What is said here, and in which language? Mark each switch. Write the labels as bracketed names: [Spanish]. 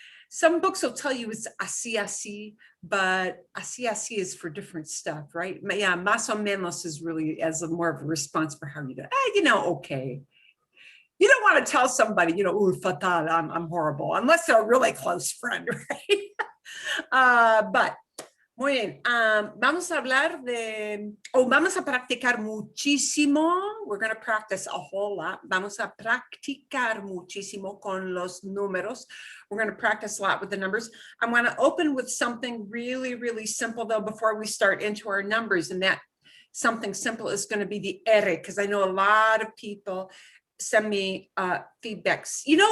[English] Some books will tell you it's así, but así is for different stuff, right? Yeah, [Spanish] más o menos [English] is really as a more of a response for how you do. Okay. You don't want to tell somebody, ooh, fatal, I'm horrible, unless they're a really close friend, right? [Spanish] But muy bien, vamos a hablar vamos a practicar muchísimo. [English] We're going to practice a whole lot. [Spanish] Vamos a practicar muchísimo con los números. [English] We're going to practice a lot with the numbers. I'm going to open with something really, really simple, though, before we start into our numbers. And that something simple is going to be the R, because I know a lot of people send me feedbacks.